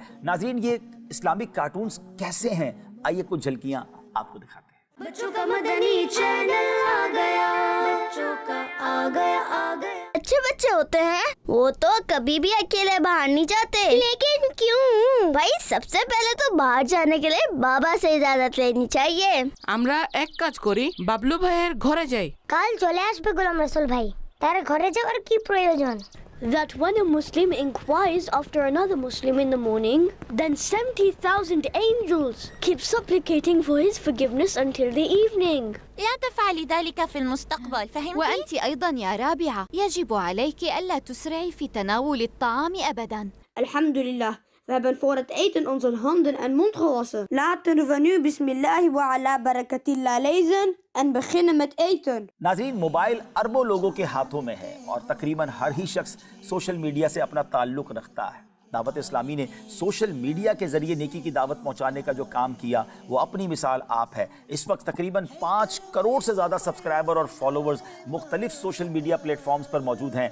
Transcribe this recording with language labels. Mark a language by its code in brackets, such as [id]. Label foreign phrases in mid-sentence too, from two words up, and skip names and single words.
[hi] नाज़रीन, ये [en] Islamic cartoons [hi] कैसे हैं, आइए कुछ झलकियां आपको दिखाते हैं। बच्चों का मदनी चैनल आ गया, बच्चों का आ गया। अच्छे बच्चे होते हैं वो तो कभी भी अकेले बाहर नहीं जाते। लेकिन क्यों भाई? सबसे पहले तो बाहर जाने के लिए बाबा से इजाजत लेनी चाहिए। [bn] আমরা এক কাজ করি, বাবলু ভাইয়ের ঘরে যাই। কাল চলে আসবে গোলাম রসুল ভাই। তার ঘরে যাওয়ার কি প্রয়োজন? [en] That when a Muslim inquires after another Muslim in the morning, then 70,000 angels keep supplicating for his forgiveness until the evening. [ar] لا تفعلي ذلك في المستقبل، فهمتي؟ وأنت أيضا يا رابعة يجب عليك ألا تسرعي في تناول الطعام أبدا. [nl] Alhamdulillah, we hebben voor het eten onze handen en mond gewassen. Laten we nu [ar] بسم الله وعلى بركة الله [nl] lezen en beginnen met eten. [hi] नाज़रीन, मोबाइल अरबों लोगों के हाथों में है और तकरीबन हर ही शख्स [en] social media [hi] से अपना ताल्लुक़ रखता है। दावत इस्लामी ने [en] social media [hi] के ज़रिए नेकी की दावत पहुंचाने का जो काम किया वो अपनी मिसाल आप है। इस वक्त तकरीबन 5 करोड़ से ज़्यादा सब्सक्राइबर और फॉलोवर्स मुख्तलिफ [en] social media platforms [hi] पर मौजूद हैं।